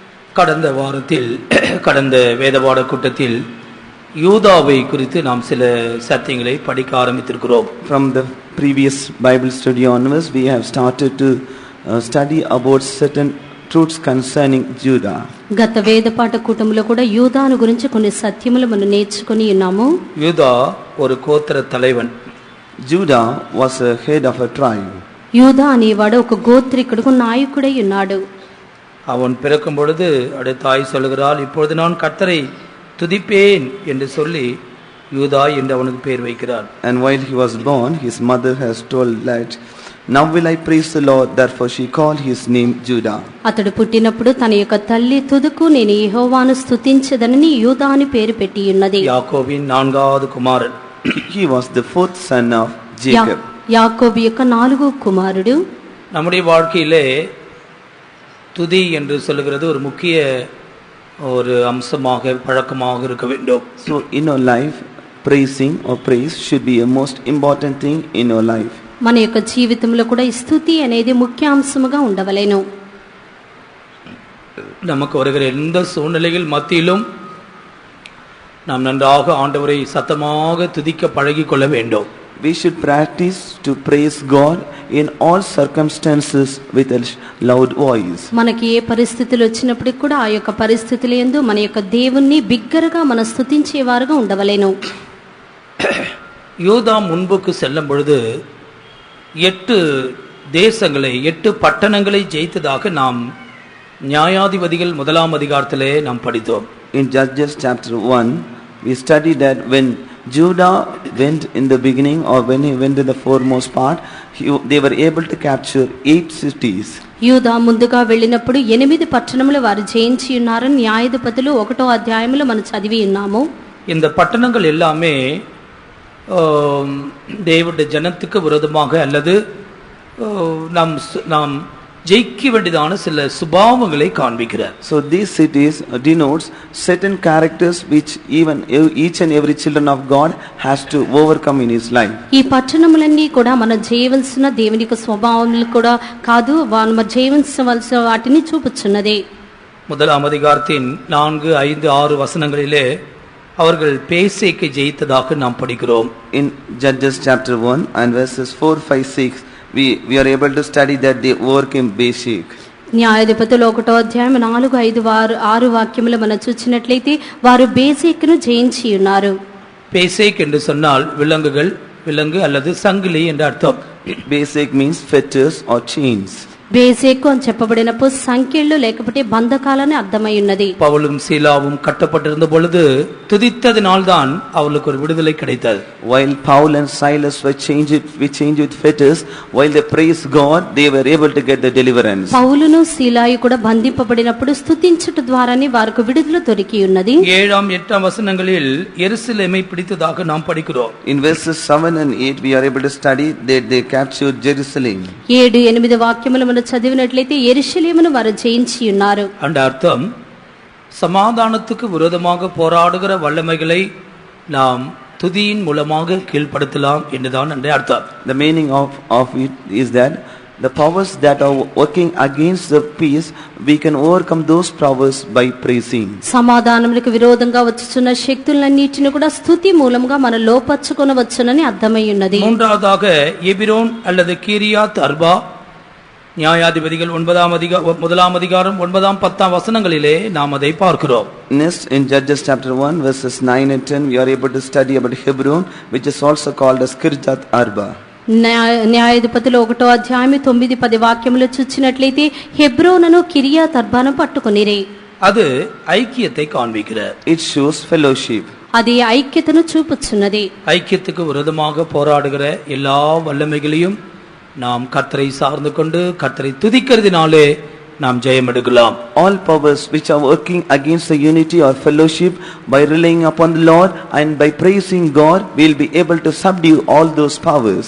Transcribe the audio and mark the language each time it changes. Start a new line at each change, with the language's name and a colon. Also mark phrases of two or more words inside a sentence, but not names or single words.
Tamil: கடந்த வாரத்தில் கடந்த வேதபாட கூட்டத்தில் யூதாவை குறித்து நாம் சில சத்தியங்களை படிக்க ஆரம்பித்திருக்கிறோம்.
English: From the previous Bible study onwards, we have started to study about certain truths concerning Judah.
Telugu: గత వేదపాట కూటములో కూడా యూదాను గురించి కొన్ని సత్యములు మనం నేర్చుకొని ఉన్నాము.
Tamil: యూదా ஒரு கோத்திர தலைவன்.
English: Judah was a head of a tribe.
Telugu: యూదా అనేవాడు ఒక గోత్రికుడు నాయకుడై ఉన్నాడు.
Tamil: அவன் பிறக்கும் பொழுது அவருடைய தாய் சொல்கிறாள், இப்பொழுது நான் கர்த்தரை துதிப்பேன் என்று சொல்லி யூதா என்று அவனுக்கு பெயர் வைக்கிறார்.
English: And while he was born, his mother has told that, now will I praise the Lord, therefore she called his name Judah.
Telugu: అతడు పుట్టినప్పుడు తన యొక్క తల్లి తుదుకు నేను యెహోవాను స్తుతించెదనని యూదా అని పేరు పెట్టి ఉన్నది.
Tamil: యాకోబిன் நான்காவது குமாரன்.
English: He was the fourth son of Jacob.
Telugu: యాకోబు యొక్క నాలుగో కుమారుడు.
Tamil: நம்முடைய வாழ்க்கையிலே துதி என்று சொல்லுகிறது ஒரு முக்கிய ஒரு அம்சமாக பழக்கமாக இருக்க வேண்டும்.
English: So in our life, praising or praise should be a most important thing in our life.
Telugu: మన యొక్క జీవితంలో కూడా ఈ స్తుతి అనేది ముఖ్య అంశముగా ఉండవలెను.
Tamil: நமக்கு வருகிற எந்த சூழ்நிலைகள் மத்தியிலும் நாம் நன்றாக ஆண்டவரை சத்தமாக துதிக்க பழகிக் கொள்ள வேண்டும்.
English: We should practice to praise God in all circumstances with a loud voice.
Telugu: మనకి ఏ పరిస్థితులు వచ్చినప్పటికీ కూడా ఆ యొక్క పరిస్థితుల యందు మన యొక్క దేవుణ్ణి బిగ్గరగా మన స్తుతించేవారుగా ఉండవలెను.
Tamil: யூதா முன்புக்கு செல்லும் பொழுது 8 தேசங்களை 8 பட்டணங்களை ஜெயித்ததாக நாம் நியாயாதிபதிகள் 1ஆம் அதிகாரத்திலே நாம் படித்தோம்.
English: In Judges chapter 1, we studied that when Judah went in the beginning, or when he went in the foremost part, they were able to capture 8 cities.
Telugu: యూదా ముందుగా వెళ్ళినప్పుడు 8 పట్టణములు వారు జయించి ఉన్నారని న్యాయాధిపతులు 1వ అధ్యాయములో మనం చదివి ఉన్నాము.
Tamil: இந்த பட்டணங்கள் எல்லாமே தேவனுடைய ஜனத்துக்கு விரோதமாக அல்லது நாம் ஜெயிக்க வேண்டியதான சில சுபாவங்களை காண்பிக்கிறார்.
English: So these cities denotes certain characters which even each and every children of God has to overcome in his life.
Telugu: ఈ పట్టణములన్నీ కూడా మన జయించవలసిన దేవుని యొక్క స్వభావములు కూడా కాదు, మనం జయించవలసిన వాటిని చూపుచున్నది.
Tamil: 1ஆம் அதிகாரத்தின் 4, 5, 6 வசனங்களிலே அவர்கள் பேசேக்கை ஜெயித்ததாக நாம் படிக்கிறோம்.
English: In Judges chapter 1 and verses 4, 5, 6, we are able to study that they overcame Beshek.
Telugu: న్యాయాధిపతులు 1వ అధ్యాయం 4, 5, 6 వాక్యములు మనం చూచినట్లయితే వారు బేసేకును జయించి ఉన్నారు.
Tamil: பேசேக் என்று சொன்னால் விலங்கு அல்லது சங்கிலி என்ற அர்த்தம்.
English: Beshek means fetters or chains.
Telugu: బేసేకు అని చెప్పబడినప్పుడు సంఖ్యలు లేకపోతే బంధకాలని అర్థమై ఉన్నది.
Tamil: பவுலும் சீலாவும் கட்டப்பட்டிருந்த பொழுது துதித்ததினால்தான் அவர்களுக்கு ஒரு விடுதலை கிடைத்தது.
English: While Paul and Silas were changed with fetters, while they praised God, they were able to get the deliverance.
Telugu: పౌలును సీలాయు కూడా బంధింపబడినప్పుడు స్తుతించుట ద్వారానే వారికి విడుదల దొరికి ఉన్నది.
Tamil: 7, 8 వచనங்களில் எருசலேமை பிடித்ததாக நாம் படிக்கிறோம்.
English: In verses 7 and 8 we are able to study that they captured Jerusalem.
Telugu: 7, 8 వాక్యములు చదివినట్లయితే యెరూషలేమును వారు జయించి ఉన్నారు. అంటే అర్థం
Tamil: சமாதானத்துக்கு விரோதமாக போராடுகிற வல்லமைகளை நாம் துதியின் மூலமாக கீழ்ப்படுத்தலாம் என்றுதான் அந்த அர்த்தம்.
English: The meaning of it is that the powers that are working against the peace, we can overcome those powers by praising.
Telugu: సమాధానములకు విరోధంగా వచ్చుచున్న శక్తులన్నిటిని కూడా స్తుతి మూలంగా మనం లోపర్చుకొనవచ్చునని అర్థమై ఉన్నది.
Tamil: மூன்றாவதாக எபிரோன் அல்லது கீரியாத் அர்பா நியாயாதிபதிகள் 1ஆம் அதிகாரம் 9, 10 வசனங்களிலே நாம் அதை பார்க்கிறோம்.
English: Next, in Judges chapter 1 verses 9 and 10, we are able to study about Hebron, which is also called as Kirjath Arba.
Telugu: న్యాయాధిపతులు 1వ అధ్యాయం 9, 10 వాక్యములు చూచినట్లయితే హెబ్రోనును కిర్యాత్ అర్బాను పట్టుకొనిరి.
Tamil: அது ஐக்கியத்தை காண்பிக்கிறது.
English: It shows fellowship.
Telugu: అది ఐక్యతను చూపుచున్నది.
Tamil: ஐக்கியத்துக்கு விரோதமாக போராடுகிற எல்லா வல்லமைகளையும் நாம் கர்த்தரை சார்ந்து கொண்டு கர்த்தரை துதிக்கிறதினாலே நாம் ஜெயம் எடுக்கலாம்.
English: All powers which are working against the unity or fellowship, by relying upon the Lord and by praising God, we will be able to subdue all those powers.